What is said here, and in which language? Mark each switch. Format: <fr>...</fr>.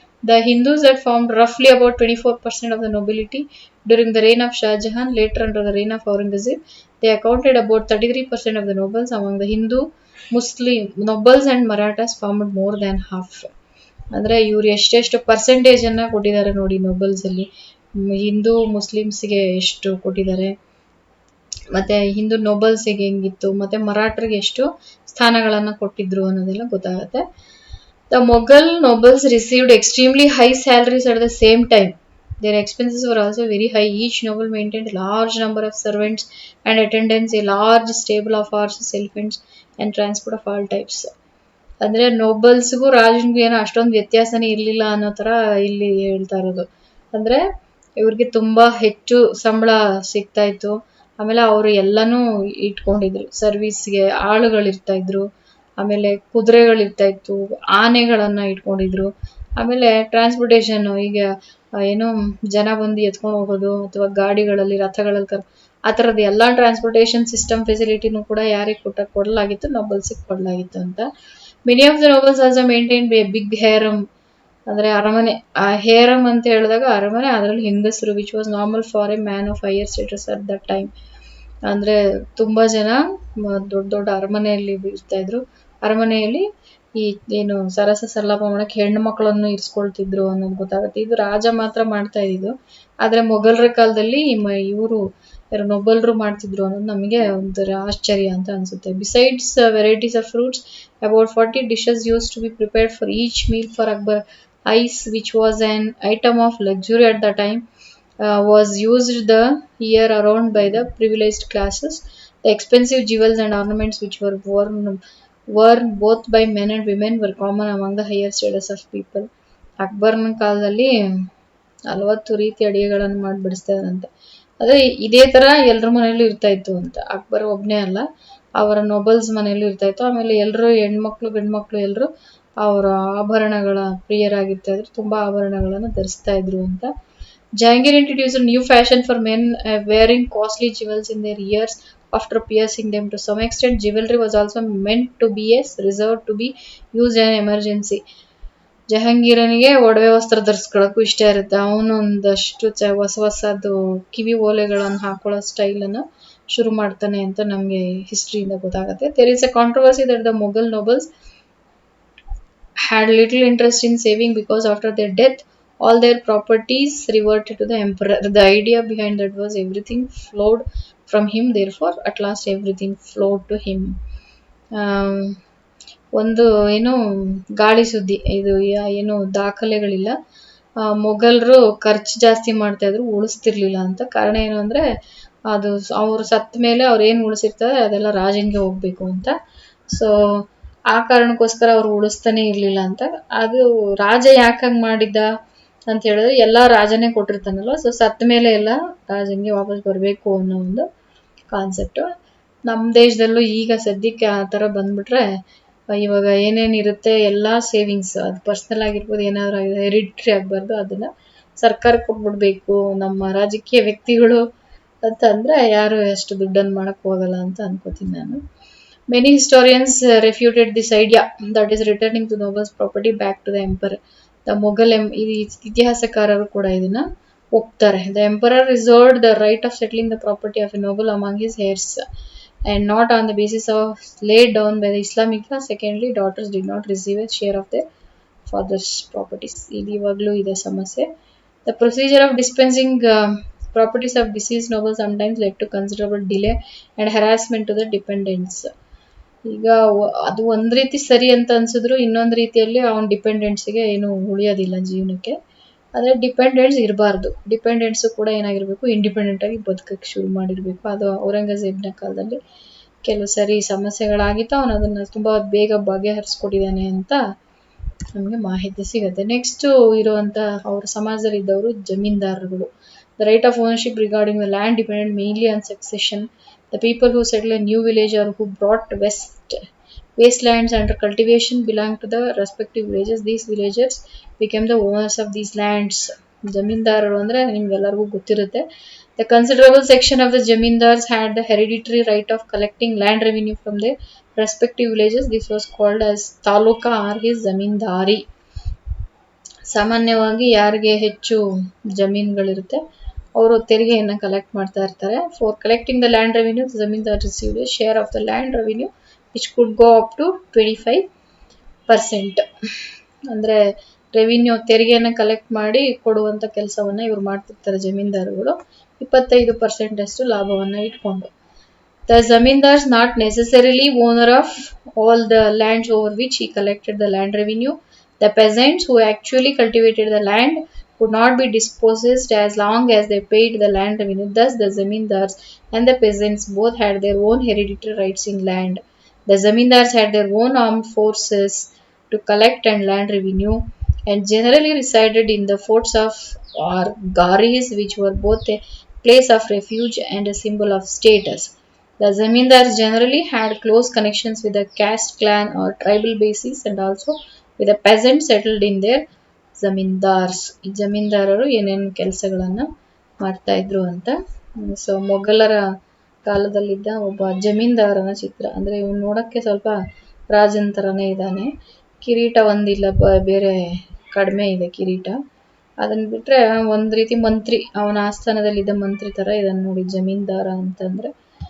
<en>The Hindus that formed roughly about 24% of the nobility during the reign of Shah Jahan. Later, under the reign of Aurangzeb, they accounted about 33% of the nobles. Among the Hindu, Muslim nobles and Marathas formed more than half.</en> <kn>ಅಂದ್ರೆ ಇವ್ರು ಎಷ್ಟೆಷ್ಟು percentage ಅನ್ನ ಕೊಟ್ಟಿದ್ದಾರೆ ನೋಡಿ nobles ಅಲ್ಲಿ. ಹಿಂದೂ ಮುಸ್ಲಿಮ್ಸ್ಗೆ ಎಷ್ಟು ಕೊಟ್ಟಿದ್ದಾರೆ, ಮತ್ತೆ ಹಿಂದೂ ನೋಬಲ್ಸ್ಗೆ ಹೆಂಗಿತ್ತು, ಮತ್ತೆ ಮರಾಠರಿಗೆ ಎಷ್ಟು ಸ್ಥಾನಗಳನ್ನ ಕೊಟ್ಟಿದ್ರು ಅನ್ನೋದೆಲ್ಲ ಗೊತ್ತಾಗುತ್ತೆ.</kn> <en>The Mughal nobles received extremely high salaries at the same time. Their expenses were also very high. Each noble maintained a large number of servants and attendants, a large stable of horses, elephants, and transport of all types.</en> <kn>ಅಂದ್ರೆ ನೋಬಲ್ಸ್ಗೂ ರಾಜನ್ಗೂ ಏನೋ ಅಷ್ಟೊಂದು ವ್ಯತ್ಯಾಸನೇ ಇರ್ಲಿಲ್ಲ ಅನ್ನೋ ತರ ಇಲ್ಲಿ ಹೇಳ್ತಾ ಇರೋದು. ಅಂದ್ರೆ ಇವ್ರಿಗೆ ತುಂಬಾ ಹೆಚ್ಚು ಸಂಬಳ ಸಿಗ್ತಾ ಇತ್ತು. ಆಮೇಲೆ ಅವರು ಎಲ್ಲಾನು ಇಟ್ಕೊಂಡಿದ್ರು, ಸರ್ವಿಸ್ಗೆ ಆಳುಗಳಿರ್ತಾ ಇದ್ರು, ಆಮೇಲೆ ಕುದುರೆಗಳಿರ್ತಾ ಇತ್ತು, ಆನೆಗಳನ್ನ ಇಟ್ಕೊಂಡಿದ್ರು, ಆಮೇಲೆ ಟ್ರಾನ್ಸ್ಪೋರ್ಟೇಷನ್, ಈಗ ಏನು ಜನ ಬಂದು ಎತ್ಕೊಂಡು ಹೋಗೋದು ಅಥವಾ ಗಾಡಿಗಳಲ್ಲಿ ರಥಗಳಲ್ಲಿ ಆ ಥರದ್ದು ಎಲ್ಲಾ ಟ್ರಾನ್ಸ್ಪೋರ್ಟೇಷನ್ ಸಿಸ್ಟಮ್ ಫೆಸಿಲಿಟಿನೂ ಕೂಡ ಯಾರಿಗೆ ಕೊಡಲಾಗಿತ್ತು, ನೋಬಲ್ಸಿಗೆ ಕೊಡಲಾಗಿತ್ತು ಅಂತ.</kn> <en>many of the nobles also maintain big harem,</en> <kn>ಅಂದ್ರೆ ಅರಮನೆ. ಆ ಹೇರಮ್ ಅಂತ ಹೇಳಿದಾಗ ಅರಮನೆ, ಅದರಲ್ಲಿ ಹೆಂಗಸರು,</kn> <en>Which was normal for a man of higher status at that time.</en> <kn>ಅಂದ್ರೆ ತುಂಬಾ ಜನ ದೊಡ್ಡ ದೊಡ್ಡ ಅರಮನೆಯಲ್ಲಿ ಇರ್ತಾ ಇದ್ರು. ಅರಮನೆಯಲ್ಲಿ ಈ ಏನು ಸರಸ ಸಲ್ಲಾಪ ಮಾಡಕ್ಕೆ ಹೆಣ್ಣು ಮಕ್ಕಳನ್ನು ಇರಿಸ್ಕೊಳ್ತಿದ್ರು ಅನ್ನೋದು ಗೊತ್ತಾಗುತ್ತೆ. ಇದು ರಾಜ ಮಾತ್ರ ಮಾಡ್ತಾ ಇದ್ದು, ಆದ್ರೆ ಮೊಘಲರ ಕಾಲದಲ್ಲಿ ಇವರು ನೊಬಲ್ರು ಮಾಡ್ತಿದ್ರು ಅನ್ನೋದು ನಮಗೆ ಒಂಥರ ಆಶ್ಚರ್ಯ ಅಂತ ಅನ್ಸುತ್ತೆ.</kn> <en>Besides varieties of fruits, about 40 dishes used to be prepared for each meal for Akbar. Ice, which was an item of luxury at the time, was used the year around by the privileged classes. The expensive jewels and ornaments which were worn both by men and women were common among the higher status of people.</en> <kn>ಅಕ್ಬರ್ನ ಕಾಲದಲ್ಲಿ 40 ರೀತಿ ಅಡಿಗೆಗಳನ್ನು ಮಾಡಿ ಬಡಿಸ್ತಾರಂತೆ. ಅದೇ ಇದೇ ತರ ಎಲ್ರ ಮನೆಯಲ್ಲೂ ಇರ್ತಾ ಇತ್ತು ಅಂತ. ಅಕ್ಬರ್ ಒಬ್ನೇ ಅಲ್ಲ, ಅವರ ನೋಬಲ್ಸ್ ಮನೆಯಲ್ಲೂ ಇರ್ತಾ ಇತ್ತು. ಆಮೇಲೆ ಎಲ್ರು ಹೆಣ್ಮಕ್ಳು ಗಂಡ್ಮಕ್ಳು ಎಲ್ರು ಅವರ ಆಭರಣಗಳ ಪ್ರಿಯರಾಗಿರ್ತಾ ಇದ್ರು, ತುಂಬಾ ಆಭರಣಗಳನ್ನು ಧರಿಸ್ತಾ ಇದ್ರು ಅಂತ.</kn> <en>Jahangir introduced a new fashion for men wearing costly jewels in their ears after piercing them. To some extent, jewelry was also meant to be reserved to be used in an emergency.</en> <kn>ಜಹಾಂಗೀರನಿಗೆ ಒಡವೆ ವಸ್ತ್ರ ಧರಿಸ್ಕೊಳಕ್ಕೂ ಇಷ್ಟ ಇರುತ್ತೆ. ಅವನು ಒಂದಷ್ಟು ಹೊಸದು ಕಿವಿ ಓಲೆಗಳನ್ನು ಹಾಕೊಳ್ಳೋ style ಅನ್ನು ಶುರು ಮಾಡ್ತಾನೆ ಅಂತ ನಮ್ಗೆ ಹಿಸ್ಟ್ರಿಯಿಂದ ಗೊತ್ತಾಗುತ್ತೆ.</kn> <en>There is a controversy that the Mughal nobles had little interest in saving because after their death, all their properties reverted to the emperor. The idea behind that was everything flowed from him, therefore, at last everything flowed to him.</en> <kn>Am, ಒಂದು ಏನು ಗಾಳಿ ಸುದ್ದಿ ಇದು, ಏನು ದಾಖಲೆಗಳಿಲ್ಲ. ಮೊಘಲರು ಖರ್ಚು ಜಾಸ್ತಿ ಮಾಡ್ತಾ ಇದ್ರು, ಉಳಿಸ್ತಿರ್ಲಿಲ್ಲ ಅಂತ. ಕಾರಣ ಏನು ಅಂದ್ರೆ, ಅದು ಅವ್ರು ಸತ್ತ ಮೇಲೆ ಅವ್ರು ಏನು ಉಳಿಸಿರ್ತಾರೆ ಅದೆಲ್ಲ ರಾಜನ್ಗೆ ಹೋಗ್ಬೇಕು ಅಂತ. ಸೊ ಆ ಕಾರಣಕ್ಕೋಸ್ಕರ ಅವ್ರು ಉಳಿಸ್ತಾನೆ ಇರ್ಲಿಲ್ಲ ಅಂತ. ಅದು ರಾಜ ಯಾಕಾಗ್ ಮಾಡಿದ್ದ ಅಂತ ಹೇಳಿದ್ರೆ, ಎಲ್ಲಾ ರಾಜನೇ ಕೊಟ್ಟಿರ್ತಾನಲ್ವ, ಸೊ ಸತ್ತ ಮೇಲೆ ಎಲ್ಲ ರಾಜನ್ಗೆ ವಾಪಸ್ ಬರ್ಬೇಕು ಅನ್ನೋ ಒಂದು ಕಾನ್ಸೆಪ್ಟ್. ನಮ್ಮ ದೇಶದಲ್ಲೂ ಈಗ ಸದ್ಯಕ್ಕೆ ಆ ತರ ಬಂದ್ಬಿಟ್ರೆ, ಇವಾಗ ಏನೇನಿರುತ್ತೆ ಎಲ್ಲಾ ಸೇವಿಂಗ್ಸ್, ಅದು ಪರ್ಸನಲ್ ಆಗಿರ್ಬೋದು, ಏನಾದ್ರು ಆಗಿದೆ ಹೆರಿಡಿಟ್ರಿ ಆಗ್ಬಾರ್ದು, ಅದನ್ನ ಸರ್ಕಾರಕ್ಕೆ ಕೊಟ್ಬಿಡ್ಬೇಕು ನಮ್ಮ ರಾಜಕೀಯ ವ್ಯಕ್ತಿಗಳು ಅಂತ ಅಂದ್ರೆ ಯಾರು ಅಷ್ಟು ದುಡ್ಡನ್ನು ಮಾಡಕ್ ಹೋಗಲ್ಲ ಅಂತ ಅನ್ಕೋತೀನಿ ನಾನು.</kn> <en>Many historians refuted this idea, that is returning to Noble's property back to the emperor. The Mughal</en> <kn>ಇತಿಹಾಸಕಾರರು ಕೂಡ ಇದನ್ನ ಒಪ್ತಾರೆ.</kn> <en>The emperor reserved the right of settling the property of a noble among his heirs, and not on the basis of laid down by the Islamic law. Secondly, daughters did not receive a share of their father's properties.</en> <kn>ಇಲ್ಲಿ ಇವಾಗಲೂ ಇದೆ ಸಮಸ್ಯೆ.</kn> <en>The procedure of dispensing properties of deceased nobles sometimes led to considerable delay and harassment to the dependents.</en> <kn>ಈಗ ಅದು ಒಂದ್ ರೀತಿ ಸರಿ ಅಂತ ಅನ್ಸಿದ್ರು, ಇನ್ನೊಂದ್ ರೀತಿಯಲ್ಲಿ ಅವನ ಡಿಪೆಂಡೆಂಟ್ಸ್ಗೆ ಏನು ಉಳಿಯೋದಿಲ್ಲ ಜೀವನಕ್ಕೆ. ಆದ್ರೆ ಡಿಪೆಂಡೆಂಟ್ಸ್ ಇರಬಾರ್ದು. ಡಿಪೆಂಡೆಂಟ್ಸ್ ಕೂಡ ಏನಾಗಿರ್ಬೇಕು, ಇಂಡಿಪೆಂಡೆಂಟ್ ಆಗಿ ಬದುಕಕ್ಕೆ ಶುರು ಮಾಡಿರ್ಬೇಕು. ಅದು ಔರಂಗಜೇಬ್ನ ಕಾಲದಲ್ಲಿ ಕೆಲವು ಸರಿ ಸಮಸ್ಯೆಗಳಾಗಿತ್ತು, ಅವನು ಅದನ್ನ ತುಂಬಾ ಬೇಗ ಬಗೆಹರಿಸ್ಕೊಟ್ಟಿದ್ದಾನೆ ಅಂತ ನಮಗೆ ಮಾಹಿತಿ ಸಿಗುತ್ತೆ. ನೆಕ್ಸ್ಟ್ ಇರುವಂತ ಅವ್ರ ಸಮಾಜದಲ್ಲಿ ಇದ್ದವರು ಜಮೀನ್ದಾರರುಗಳು.</kn> <en>The right of ownership regarding the land depended mainly on succession. The people who settled a new village or who brought wastelands under cultivation belonged to the respective villages. These villagers became the owners of these lands.</en> <kn>ಜಮೀನ್ದಾರರು ಅಂದ್ರೆ ನಿಮ್ಗೆಲ್ಲರಿಗೂ ಗೊತ್ತಿರುತ್ತೆ.</kn> <en>The considerable section of the zamindars had the hereditary right of collecting land revenue from their respective villages. This was called as taluka or his zamindari.</en> <kn>ಸಾಮಾನ್ಯವಾಗಿ ಯಾರಿಗೆ ಹೆಚ್ಚು ಜಮೀನುಗಳಿರುತ್ತೆ ಅವರು ತೆರಿಗೆಯನ್ನು collect ಮಾಡ್ತಾ ಇರ್ತಾರೆ.</kn> <en>For collecting the land revenue, the zamindar received a share of the land revenue which could go up to 25%.</en> <kn>ಅಂದ್ರೆ revenue ತೆರಿಗೆಯನ್ನು collect ಮಾಡಿ ಕೊಡುವಂತ ಕೆಲಸವನ್ನ ಇವ್ರು ಮಾಡ್ತಿರ್ತಾರೆ ಜಮೀನ್ದಾರುಗಳು, 25% ಅಷ್ಟು ಲಾಭವನ್ನ ಇಟ್ಕೊಂಡು.</kn> <en>The zamindar is not necessarily owner of all the lands over which he collected the land revenue. The peasants who actually cultivated the land could not be dispossessed as long as they paid the land revenue. Thus, the zamindars and the peasants both had their own hereditary rights in land. The zamindars had their own armed forces to collect and land revenue, and generally resided in the forts of or garis, which were both a place of refuge and a symbol of status. The zamindars generally had close connections with the caste, clan or tribal bases, and also with the peasants settled in their zamindars.</en> <kn>ಈ ಜಮೀನ್ದಾರರು ಏನೇನು ಕೆಲಸಗಳನ್ನ ಮಾಡ್ತಾ ಇದ್ರು ಅಂತ. So ಮೊಘಲರ ಕಾಲದಲ್ಲಿದ್ದ ಒಬ್ಬ ಜಮೀನ್ದಾರನ ಚಿತ್ರ. ಅಂದ್ರೆ ಇವನು ನೋಡಕ್ಕೆ ಸ್ವಲ್ಪ ರಾಜನ್ ತರನೇ ಇದ್ದಾನೆ. ಕಿರೀಟ ಒಂದಿಲ್ಲ, ಬೇರೆ ಕಡಿಮೆ ಇದೆ ಕಿರೀಟ. ಅದನ್ನ ಬಿಟ್ರೆ ಒಂದ್ ರೀತಿ ಮಂತ್ರಿ, ಅವನ ಆಸ್ಥಾನದಲ್ಲಿದ್ದ ಮಂತ್ರಿ ತರ ಇದನ್ನ ನೋಡಿ ಜಮೀನ್ದಾರ ಅಂತಂದ್ರೆ.</kn>